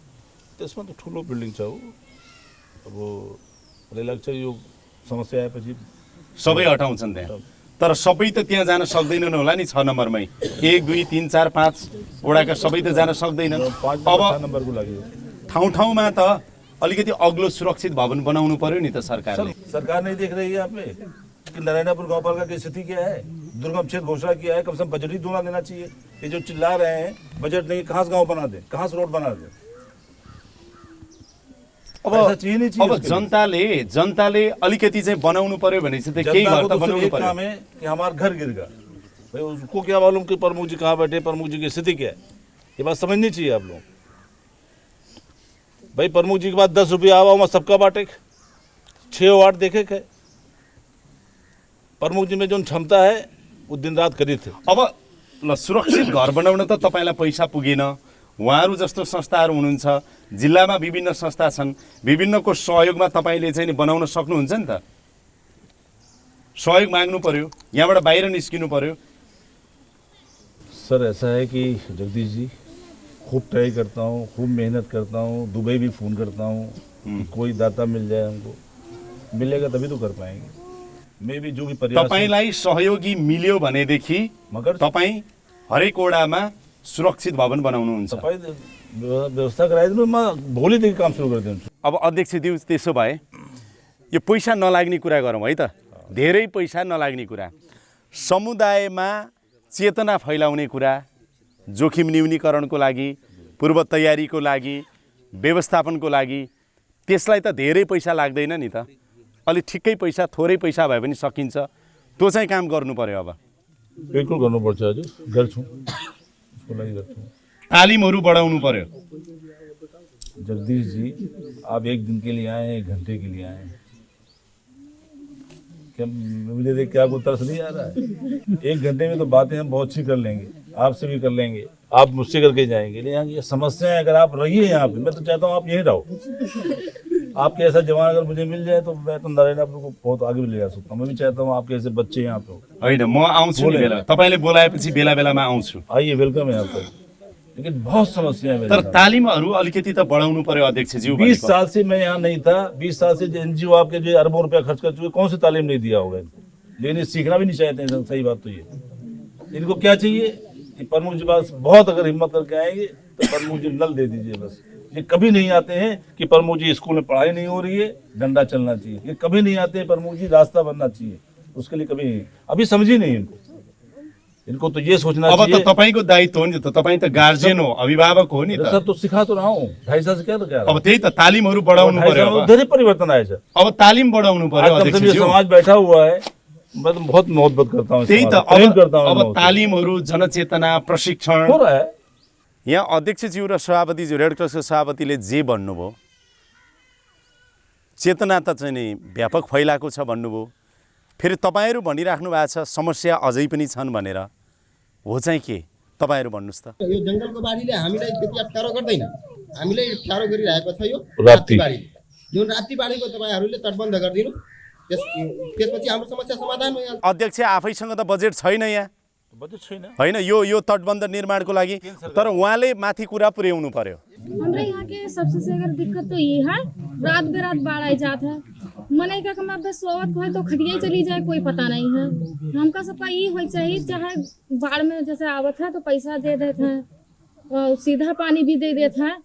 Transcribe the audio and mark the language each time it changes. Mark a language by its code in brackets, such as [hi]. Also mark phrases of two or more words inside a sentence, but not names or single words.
[ne] त्यसमा त ठुलो बिल्डिङ छ अब मलाई लाग्छ यो समस्या आएपछि सबै हटाउँछन् त्यहाँ तर सबै त त्यहाँ जान सक्दैनन् होला नि 6 नम्बरमै 1 2 3 4 5 वडाका सबै त जान सक्दैनन् अब 6 नम्बरको लागि ठाउँ ठाउँमा त अलिकति अग्लो सुरक्षित भवन बनाउनु पर्यो नि त सरकारले [hi] सरकार नहीं देख रही है यहाँ पे कि नारायणपुर गांवपालिका की स्थिति क्या है दुर्गम क्षेत्र घोषणा किया है कम से कम बजट ही दूना देना चाहिए ये जो चिल्ला रहे हैं बजट नहीं कहाँ से गाँव बना दे कहाँ से रोड बना दे अब ऐसा चाहिए नहीं चाहिए अब उसके लिए। [ne] जनताले अलिकति चाहिँ बनाउनु पर्यो भनेपछि त केही जनता घर को त [hi] तो सिर्फ [ne] बनाउनु [hi] एक [ne] पर्यो [hi] काम है कि हमारा घर गिर गया भाई उसको क्या मालूम कि प्रमुख जी कहाँ बैठे प्रमुख जी की स्थिति क्या है ये बात समझनी चाहिए आप लोग भाई प्रमुख जी के बाद 10 रुपया आवा मैं सबका बांटे 6 वार्ड देखे थे प्रमुख जी में जो क्षमता है वो दिन रात करी थे [ne] अब ल सुरक्षित घर बनाउन त तपाईँलाई पैसा पुगेन उहाँहरू जस्तो संस्थाहरू हुनुहुन्छ जिल्लामा विभिन्न संस्था छन् विभिन्नको सहयोगमा तपाईँले चाहिँ नि बनाउन सक्नुहुन्छ नि त सहयोग माग्नु पर्यो, यहाँबाट बाहिर निस्किनु पर्यो। [hi] सर ऐसा है कि जगदीश जी खूब ट्राई करता हूँ, खूब मेहनत करता हूँ, दुबई भी फ़ोन करता हूँ कि कोई दाता मिल जाए हमको, मिलेगा तभी तो कर पाएंगे। मैं भी जो भी प्रयास [ne] तपाईलाई सहयोगी मिल्यो भनेदेखि [hi] मगर [ne] तपाईँ हरेक वडामा सुरक्षित भवन बनाउनुहुन्छ। तपाईँ व्यवस्था गराइदिनु, म भोलिदेखि काम सुरु गरिदिन्छु। अब अध्यक्षज्यू त्यसो भए यो पैसा नलाग्ने कुरा गरौँ है त, धेरै पैसा नलाग्ने कुरा, समुदायमा चेतना फैलाउने कुरा, जोखिम न्यूनीकरणको लागि, पूर्व तयारीको लागि, व्यवस्थापनको लागि, त्यसलाई त धेरै पैसा लाग्दैन नि त, अलि ठिकै पैसा, थोरै पैसा भए पनि सकिन्छ। त्यो चाहिँ काम गर्नु पर्यो। अब बिल्कुल गर्नुपर्छ हजुर, गर्छु, उसको लागि गर्छु। तालिमहरू बढाउनु पर्यो। [hi] जगदीश जी आप एक दिन के लिए आए हैं, 1 घंटे के लिए आए हैं, क्या मुझे देख के आपको तरस नहीं आ रहा है? 1 घंटे में तो बातें हम बहुत सी कर लेंगे, आपसे भी कर लेंगे, आप मुझसे करके जाएंगे। लेकिन ये समस्या है, अगर आप रहिए यहाँ पे, मैं तो चाहता हूँ आप यहीं रहो। आपके ऐसा जवान अगर मुझे मिल जाए तो मैं तो नारायणपुर को बहुत आगे भी ले जा सकता हूँ। मैं भी चाहता हूँ आपके ऐसे बच्चे यहाँ पे हो। [ne] होइन, म आउँछु नि बेला, तपाईँले बोलाएपछि बेला बेलामा आउँछु। [hi] आइए, वेलकम है आपका। लेकिन बहुत समस्या है। [ne] तर तालिमहरू अलिकति त बढाउनु पर्यो अध्यक्षज्यू। [hi] 20 साल से मैं यहाँ नहीं था, 20 साल से एनजीओ आपके जो अरबों रुपया खर्च कर चुके, कौन सी तालीम नहीं दिया होगा इनको। लेकिन ये सीखना भी नहीं चाहते हैं। सही बात तो ये, इनको क्या चाहिए कि प्रमुख जी पास बहुत अगर हिम्मत करके आएंगे तो प्रमुख जी नल दे दीजिए बस। ये कभी नहीं आते हैं कि प्रमुख जी स्कूल में पढ़ाई नहीं हो रही है, डंडा चलना चाहिए। ये कभी नहीं आते हैं प्रमुख जी रास्ता बनना चाहिए, उसके लिए कभी नहीं। अभी समझी नहीं इनको तो ये सोचना [ne] अब [hi] चाहिए। [ne] त तपाईँको दायित्व हो नि त, तपाईँ त गार्जियन हो, अभिभावक हो नि त। [hi] सब तो सिखा तो रहा हूँ, 2.5 साल से क्या तो क्या [ne] अब त्यही त तालिमहरू बढाउनु पर्यो। अब धेरै परिवर्तन आएछ। अब तालिम बढाउनु पर्यो [hi] आज कम से कम ये [ne] अध्यक्षज्यू। [hi] समाज बैठा हुआ है, मैं तो बहुत मोहब्बत करता हूँ। [ne] त्यही त [hi] प्रेम करता हूँ। [ne] अब तालिमहरू, जनचेतना, प्रशिक्षण [hi] हो रहा है। [ne] यहाँ अध्यक्षज्यू र सभापतिज्यू, रेड क्रसको सभापतिले जे भन्नुभयो, चेतना त चाहिँ नि व्यापक फैलाएको छ भन्नुभयो। फेरि तपाईँहरू भनिराख्नु भएको छ समस्या अझै पनि छन् भनेर, हो चाहिँ के? तपाईँहरू भन्नुहोस् त। यो जङ्गलको बाढीले हामीलाई त्यति अप्ठ्यारो गर्दैन, हामीलाई अप्ठ्यारो गरिरहेको छ यो राप्ती बाढी। जुन राप्ती बाढीको तपाईँहरूले तटबन्ध गरिदिनु, त्यसपछि हाम्रो समस्या समाधान हो। यहाँ अध्यक्ष आफैसँग त बजेट छैन यहाँ, बजेट छैन होइन यो तटबन्ध निर्माणको लागि, तर उहाँले माथि कुरा पुर्याउनु पर्यो। [hi] हमारे यहाँ के सबसे अगर दिक्कत तो ये है, रात बेरात बाढ़ आ जाता है, मने का कमा पे सोवत है तो खटिया चली जाए कोई पता नहीं है। हमका सबका ये हो चाहिए, चाहे बाढ़ में जैसे आवत है तो पैसा दे देते हैं और सीधा पानी भी दे देते हैं।